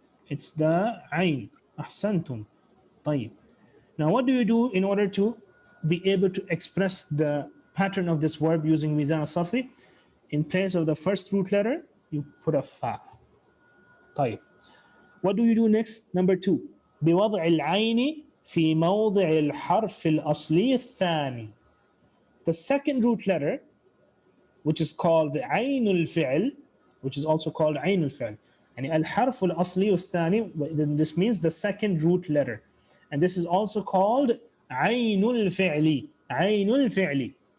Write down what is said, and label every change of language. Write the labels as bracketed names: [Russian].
[Arabic] It's the عين. أحسنتم. طيب. [English] Now what do you do in order to be able to express the pattern of this verb using ميزان الصرفي? In place of the first root letter, you put a fa. [Arabic] طيب. [English] What do you do next? Number 2. [Arabic] بوضع العين في موضع الحرف الأصلي الثاني. [English] The second root letter, which is called عين الفعل, which is also called عين الفعل. [Arabic] يعني الحرف الأصلي الثاني, [English] this means the second root letter. And this is also called عين الفعل. [Arabic] عين الفعل.